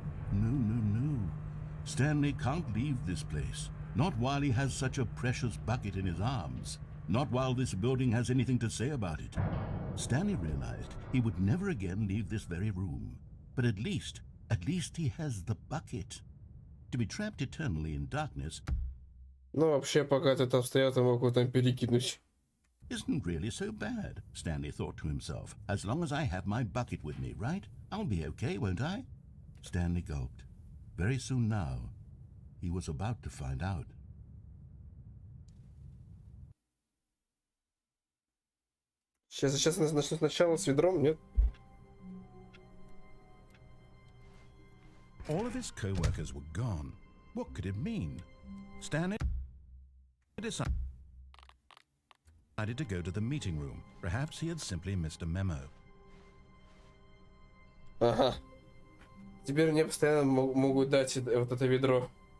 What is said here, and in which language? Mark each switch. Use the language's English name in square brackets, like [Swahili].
[English] No, no, no. Stanley can't leave this place. Not while he has such a precious bucket in his arms. Not while this building has anything to say about it. Stanley realized he would never again leave this very room. But at least he has the bucket. To be trapped eternally in darkness [Russian] Ну, вообще, пока ты там стоял, ты мог его там перекинуть. [English] isn't really so bad, Stanley thought to himself. As long as I have my bucket with me, right? I'll be okay, won't I? Stanley gulped. Very soon now, he was about to find out. [Russian] Сейчас начну сначала с ведром, нет? [English] All of his co-workers were gone. What could it mean? Stanley decided to go to the meeting room. Perhaps he had simply missed a memo. [Russian] Ага. Теперь мне постоянно могут дать вот это ведро.